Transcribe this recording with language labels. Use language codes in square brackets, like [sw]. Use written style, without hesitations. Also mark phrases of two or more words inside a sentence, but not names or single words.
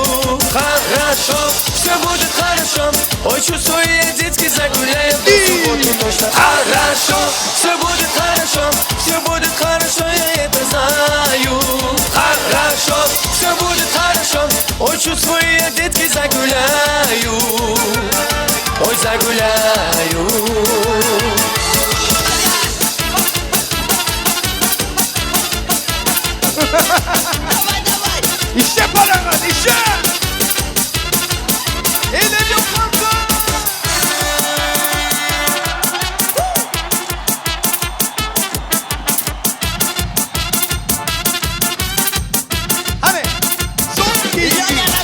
[ru] Хорошо, все будет хорошо, ой, чувствую, я детки загуляю до субботы точно. Хорошо, все будет хорошо, все будет хорошо, я это знаю. Хорошо, все будет хорошо, ой, чувствую, я детки загуляю. Ой, загуляю. [tr] İşte paranız, işte. Elleri yok fazla. Hani son iki işte.